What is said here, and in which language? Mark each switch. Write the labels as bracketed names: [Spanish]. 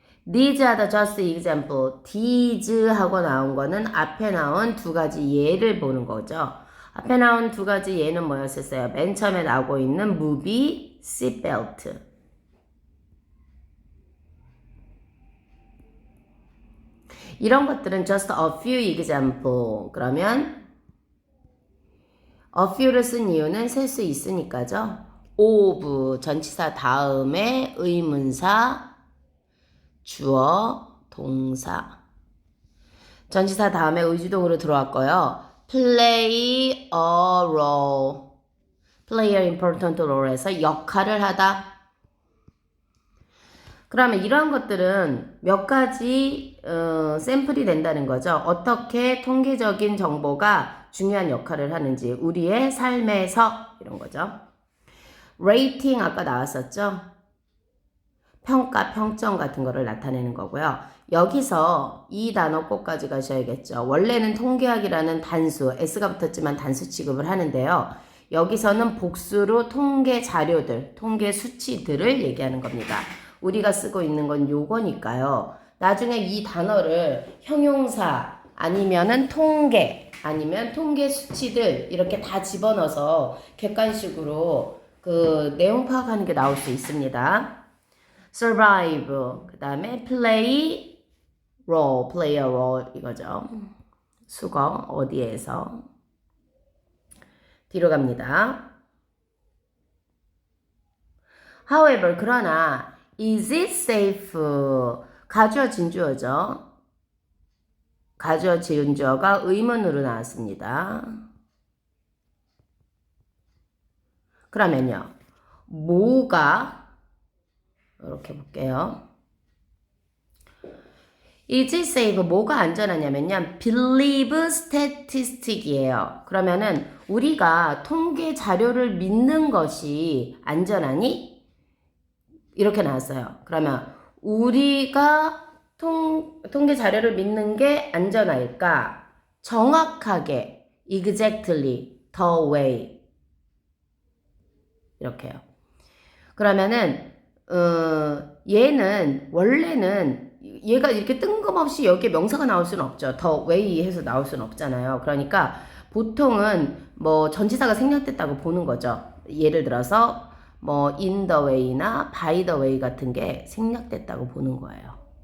[English] These are the just example. [Korean] These 하고 나온 거는 앞에 나온 두 가지 예를 보는 거죠. 앞에 나온 두 가지 예는 뭐였었어요? 맨 처음에 나오고 있는 movie, seatbelt. 이런 것들은 [English] just a few example. [Korean] 그러면 a few를 쓴 이유는 셀 수 있으니까죠. of 전치사 다음에 의문사 주어 동사 전치사 다음에 의주동으로 들어왔고요. [English] play a role play an important role [Korean] 에서 역할을 하다. 그러면 이러한 것들은 몇 가지 샘플이 된다는 거죠. 어떻게 통계적인 정보가 중요한 역할을 하는지 우리의 삶에서 이런 거죠. 레이팅 아까 나왔었죠. 평가, 평점 같은 거를 나타내는 거고요. 여기서 이 단어 꼭 가져가셔야겠죠. 원래는 통계학이라는 단수, S가 붙었지만 단수 취급을 하는데요. 여기서는 복수로 통계 자료들, 통계 수치들을 얘기하는 겁니다. 우리가 쓰고 있는 건 요거니까요. 나중에 이 단어를 형용사 아니면은 통계 아니면 통계 수치들 이렇게 다 집어넣어서 객관식으로 그 내용 파악하는 게 나올 수 있습니다. [English] survive, [Korean] 그 다음에 [English] play a role [Korean] 이거죠. 수거 어디에서 뒤로 갑니다. [English] however [Korean] 그러나 [English] is it safe [Korean] 가주어진 주어죠. 가주어진 주어가 의문으로 나왔습니다. 그러면요 뭐가 이렇게 볼게요. [English] is it safe [Korean] 뭐가 안전하냐면요 [English] believe statistic이에요. [Korean] 그러면은 우리가 통계 자료를 믿는 것이 안전하니? 이렇게 나왔어요. 그러면 우리가 통계 자료를 믿는 게 안전할까? 정확하게 [English] exactly the way [Korean] 이렇게요. 그러면은 얘는 원래는 얘가 이렇게 뜬금없이 여기에 명사가 나올 수는 없죠. the way 해서 나올 수는 없잖아요. 그러니까 보통은 뭐 전치사가 생략됐다고 보는 거죠. 예를 들어서 뭐 [English] in the way [Korean] 나 [English] by the way [Korean] 같은 게 생략됐다고 보는 거예요.